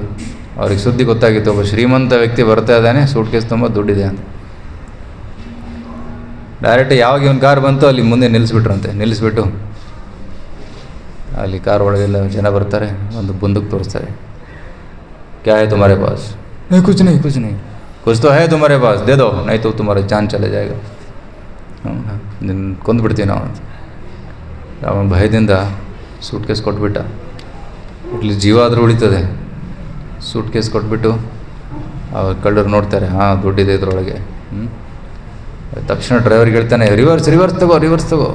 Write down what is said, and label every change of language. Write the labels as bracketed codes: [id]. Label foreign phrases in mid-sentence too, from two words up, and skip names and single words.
[kn] ಅವ್ರಿಗೆ ಸುದ್ದಿ ಗೊತ್ತಾಗಿತ್ತು, ಒಬ್ಬ ಶ್ರೀಮಂತ ವ್ಯಕ್ತಿ ಬರ್ತಾ ಇದ್ದಾನೆ, ಸೂಟ್ ಕೇಸ್ ತುಂಬ ದುಡ್ಡಿದೆ ಅಂತ. ಡೈರೆಕ್ಟ್ ಯಾವಾಗ ಇವನು ಕಾರ್ ಬಂತು ಅಲ್ಲಿ ಮುಂದೆ ನಿಲ್ಲಿಸ್ಬಿಟ್ಟು ಅಲ್ಲಿ ಕಾರ್ ಒಳಗೆಲ್ಲ ಜನ ಬರ್ತಾರೆ, ಒಂದು ಬಂದೂಕ್ ತೋರಿಸ್ತಾರೆ. [hi] क्या है तुम्हारे पास? ಕುछ नहीं कुछ तो है तुम्हारे पास, दे दो नहीं तो तुम्हारा जान चले जाएगा. [kn] ನಿನ್ನ ಕೊಂದುಬಿಡ್ತೀವಿ ನಾವು ಅಂತ. ಅವನ ಭಯದಿಂದ ಸೂಟ್ ಕೇಸ್ ಕೊಟ್ಬಿಟ್ಟ. ಇಲ್ಲಿ ಜೀವ ಆದರೂ ಉಳಿತದೆ. ಸೂಟ್ ಕೇಸ್ ಕೊಟ್ಬಿಟ್ಟು ಅವ್ರು ಕಳ್ಳರು ನೋಡ್ತಾರೆ, ಹಾಂ ದುಡ್ಡಿದೆ ಇದ್ರೊಳಗೆ. ತಕ್ಷಣ ಡ್ರೈವರ್ಗೆ ಹೇಳ್ತಾನೆ, ರಿವರ್ಸ್ ತಗೋ.